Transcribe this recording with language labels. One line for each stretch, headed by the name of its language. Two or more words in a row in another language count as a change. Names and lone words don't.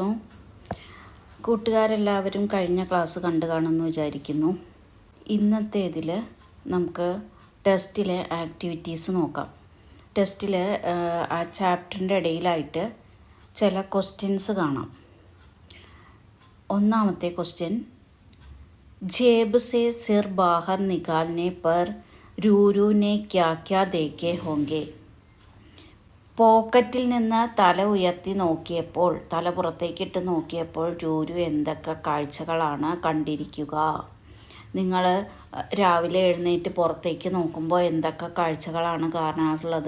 Malayalam: കൂട്ടുകാരെല്ലാവരും കഴിഞ്ഞ ക്ലാസ് കണ്ടു കാണുമെന്ന് വിചാരിക്കുന്നു. ഇന്നത്തേതിൽ നമുക്ക് ടെസ്റ്റിലെ ആക്ടിവിറ്റീസ് നോക്കാം. ടെസ്റ്റിൽ ആ ചാപ്റ്ററിൻ്റെ ഇടയിലായിട്ട് ചില ക്വസ്റ്റ്യൻസ് കാണാം. ഒന്നാമത്തെ ക്വസ്റ്റ്യൻ,
Hindi: जेब से सिर बाहर निकालने पर रूरू ने क्या क्या देखे होंगे.
Malayalam: പോക്കറ്റിൽ നിന്ന് തല ഉയർത്തി നോക്കിയപ്പോൾ, തല പുറത്തേക്കിട്ട് നോക്കിയപ്പോൾ രൂരു എന്തൊക്കെ കാഴ്ചകളാണ് കണ്ടിരിക്കുക? നിങ്ങൾ രാവിലെ എഴുന്നേറ്റ് പുറത്തേക്ക് നോക്കുമ്പോൾ എന്തൊക്കെ കാഴ്ചകളാണ് കാണാറുള്ളത്?